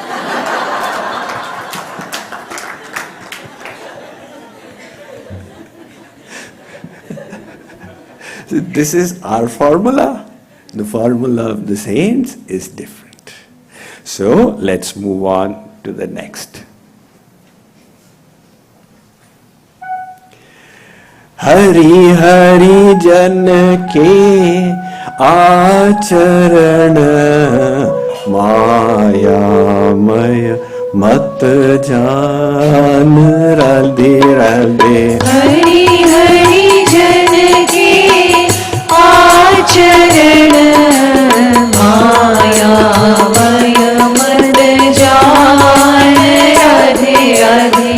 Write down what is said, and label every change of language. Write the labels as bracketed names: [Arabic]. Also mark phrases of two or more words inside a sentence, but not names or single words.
[English] So this is our formula. The formula of the saints is different. So let's move on to the next. [Hindi] हरि हरि जन के आचरण माया माया मत जान राधे राधे। हरि हरि जन के आचरण मायामय मत जान राधे राधे।